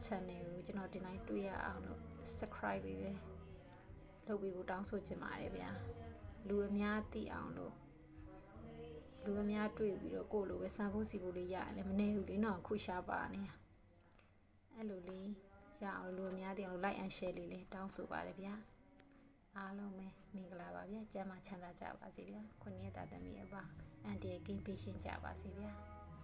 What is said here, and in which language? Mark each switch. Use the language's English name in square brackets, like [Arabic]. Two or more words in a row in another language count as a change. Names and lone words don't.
[Burmese] channel ကိုကျွန်တော်ဒီတိုင်းတွေ့ရအောင်လို့ subscribe လေးလုပ်ပြီးဖို့တောင်းဆိုချင်ပါတယ်ဗျာလူအများသိအောင်လို့လူအများတွေ့ပြီးတော့ကိုယ့်လိုပဲစာဖို့စီဖို့လေးရတယ်လည်းမနေဘူးလေနော်ခုရှားပါနေအဲ့လိုလေးရအောင်လူအများသိအောင်လို့ [English] like and share [Burmese] လေးတောင်းဆိုပါတယ်ဗျာအားလုံးပဲမင်္ဂလာပါဗျာကျမ်းမာချမ်းသာကြပါစေဗျာခုနှစ်တာသမီးအပါအန်တီကင်းပေးရှင်းကြပါစေဗျာ